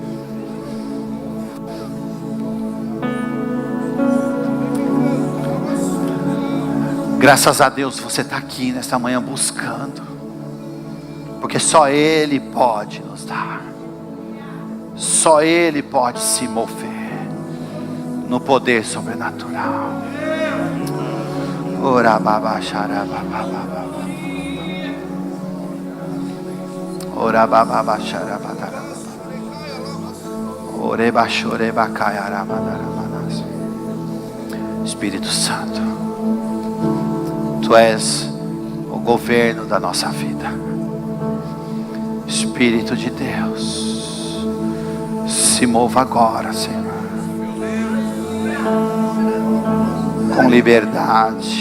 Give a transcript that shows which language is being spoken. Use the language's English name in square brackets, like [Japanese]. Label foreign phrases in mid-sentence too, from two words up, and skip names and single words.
[Portuguese] Graças a Deus você está aqui nesta manhã buscando, porque só Ele pode nos dar. Só Ele pode se mover no poder sobrenatural. Ora baba xarababa. Ora baba xarababa. Oreba xoreba caiaramadaramas. Espírito Santo, Tu és o governo da nossa vida. Espírito de Deus, se mova agora, Senhor, com liberdade.